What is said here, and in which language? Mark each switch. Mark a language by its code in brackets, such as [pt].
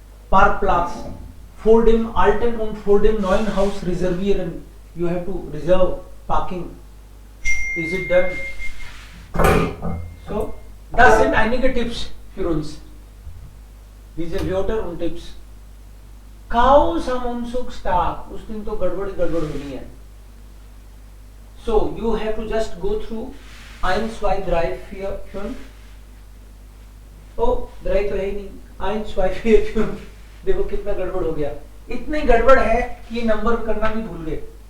[de] Parkplatz, vor dem alten und vor dem neuen Haus reservieren. [en] You have to reserve parking. Is it done? [de] So, das sind einige Tipps für uns. Diese Wörter und Tipps. Chaos am Umzugstag. [hi] उस दिन तो गड़बड़ होनी है. [en] So, you have to just go through 1, 2, 3, 4, 5. [hi] Oh, 3 तो है ही नहीं. 1, 2, 4, 5. देखो कितना गड़बड़ हो गया. इतनी गड़बड़ है कि ये नंबर करना भी भूल गए.